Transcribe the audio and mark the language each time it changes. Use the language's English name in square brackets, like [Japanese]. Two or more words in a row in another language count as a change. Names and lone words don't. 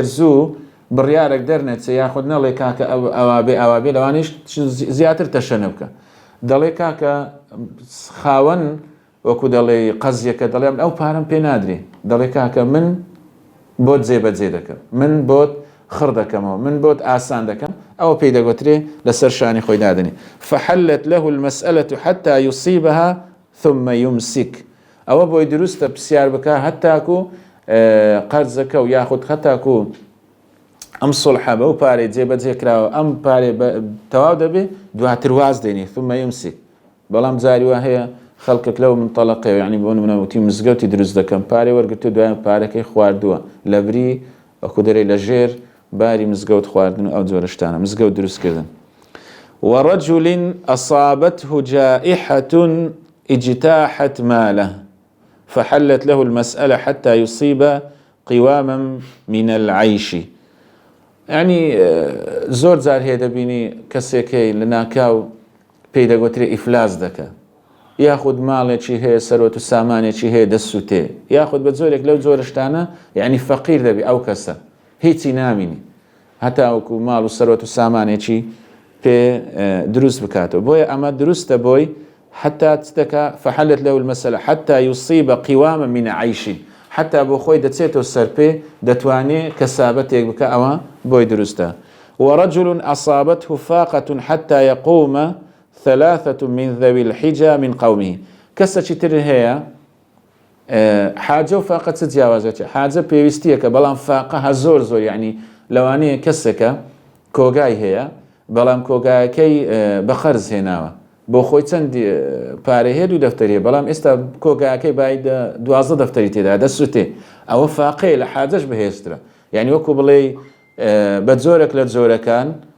[Central Kurdish] زوو بڕیارێک دەرنێتە یاخود نەڵێ کاکە ئەوابێ لەوانش زیاتر تەشەنە بکە دەڵێ کاکە خاوەن وەکو دەڵێ قەزیەکە دەڵێم ئەو پارەم پێ نادرێ دەڵێ کاکە من بۆت جێبەجێ دەکەم من بۆت خڕ دەکەمەوە من بۆت ئاسان دەکەم ئەوە پێی دەگوترێ لەسەر شانی خۆی دادنی [Arabic] فحلت له المسألة حتى يصيبها ثم يمسك [Central Kurdish] ئەوە بۆی دروستە پرسیار بکە هەتاکو قەرزەکە و یاخود هەتاکو ئەم سڵحە بەو پارەی جێبەجێ کراوە ئەم پارێ تەواو دەبێ دواتر واز دێنی [Arabic] ثم يمسك [Central Kurdish] بەڵام جاری وا هەیە خەڵکێک لەو منتەڵەقەوە یعنی بۆ نمونە وتی مزگەوتی دروست دەکەم پارەی وەرگرتو دوایان پارەکەی خواردووە لە بری وەکو دەرێ لە ژێر باری مزگەوت خواردن و ئەو جۆرە شتانە مزگەوت دروستکردن [Arabic] ورجل أصابته جائحة اجتاحت ماله فحلت له المسألة حتى يصيب قواما من العيش [Central Kurdish] يعني زۆر جار هەیە دەبینی کەسێکی لە ناکاو پێی دەگوترێ ئیفلاس دەکە یاخود ماڵێکی هەیە سەرۆت و سامانێکی هەیە دەسووتێ یاخود بە زۆرێک لەو جۆرە شتانە یعنی فەقیر دەبی ئەو کەسە هیچی نامینی هەتا وەکو ماڵ و سەرۆت و سامانێکی پێ دروست بکاتەوە بۆیە ئەمە دروستە بۆی [Arabic] حتى تدكا فحلت له المسألة حتى يصيب قواما من عيش حتى [Central Kurdish] بۆ خۆی دەچێتەوە سەرپێ دەتوانێ کەسابەتێک بکە ئەوە بۆی دروستە [Arabic] ورجل أصابته فاقة حتى يقوم 3 من ذوي الحجة من قومه [Central Kurdish] کەسێکی تر هەیە حاجە و فاقە چ جیاوازێتی حاجە پێویستیەکە بەڵام فاقە هە زۆر یعنی لەوانەیە کەسێکە کۆگای هەیە بەڵام کۆگایەکەی بە خەرز هێناوە بۆ خۆی چەند پارە هەیە 2 دەفتەریە بەڵام ئێستا کۆگایەکەی باید 12 دەفتەری تێدا دەسووتێ ئەوە فاقەیە لە حاجەش بەهێزترە یعنی وەکو بڵێ بە جۆرێک لە جۆرەکان